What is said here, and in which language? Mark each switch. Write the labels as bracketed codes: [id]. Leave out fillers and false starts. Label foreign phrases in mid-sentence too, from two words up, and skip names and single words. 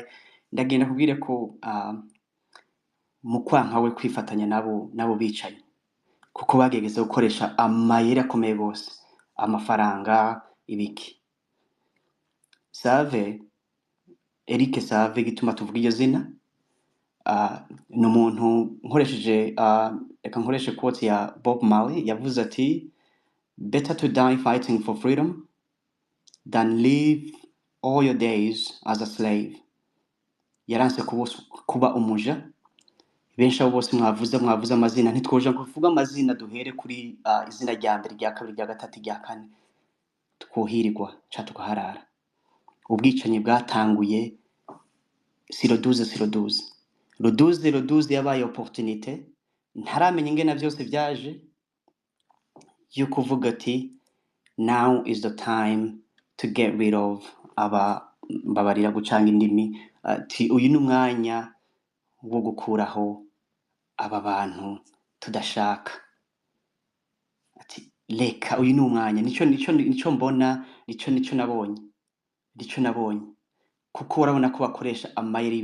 [rn] Ndagenda kubwire ko mu kwanka we kwifatanya nabo bicanyi, kuko bagegeze gukoresha amayeri akomeye gose, amafaranga, ibiki. Save, Eric Save, gituma tuvuga iryo zina, ni umuntu nkoresheje, reka nkoreshe quote ya Bob Marley, yavuze ati [en] better to die fighting for freedom than live all your days as a slave. [rn] Yaranse kuba umuja. Benshi abo bose mwavuze amazina, ntitwoja kuvuga amazina duhere kuri izina rya mbere, rya kabiri, rya gatatu, rya kane, twohirirwa ca tukaharara. Ubwicanyi bwatanguye [fr] si le 12 si le 12 le 12 [rn] yabaye opportunité ntaramenya ingene vyose vyaje yo kuvuga ati [en] now is the time to get rid of [rn] aba mbabarira gucanga indimi ati uyu ni umwanya wo gukuraho aba bantu tudashaka ati reka uyu ni umwanya nico mbona nico nabonye kuko urabona ko bakoresha amayeri